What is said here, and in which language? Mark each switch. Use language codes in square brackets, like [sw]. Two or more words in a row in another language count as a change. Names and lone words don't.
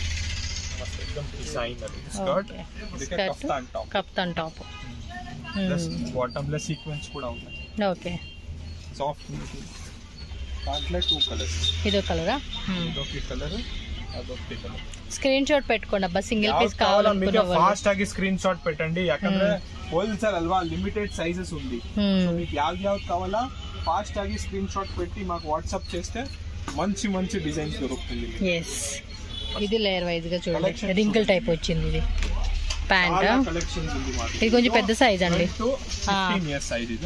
[en] Kaftan top, [te] బాటమ్ లో సీక్వెన్స్ కూడా ఉంది. ఓకే సాఫ్ట్ దాంట్లో 2 కలర్స్. ఇదో కలరా? ఇదొక కలర్, అదొక కలర్. స్క్రీన్ షాట్ పెట్టుకోండి అబ్బా, [en] single piece [te] కావాలనుకున్న వాళ్ళు ఫాస్ట్ ఆಗಿ స్క్రీన్ షాట్ పెట్టండి. [kn] ಯಾಕಂದ್ರೆ ಹೋಲ್ಸೇಲ್ ಅಲ್ವಾ, [en] limited sizes [kn] ఉంది. [te] సో మీకు యావ్యావ్ కావాలా ఫాస్ట్ ఆగి స్క్రీన్ షాట్ పెట్టి మాకు వాట్సాప్ చేస్తే మంచి మంచి డిజైన్స్ దొరుకుతుంది. yes, ఇది లేయర్ వైజ్ గా చూడండి, రింకిల్ టైప్ వచ్చింది. ఇది ప్యాంట్, ఇది కొంచెం పెద్ద సైజ్ అండి, 15 years సైజ్. ఇది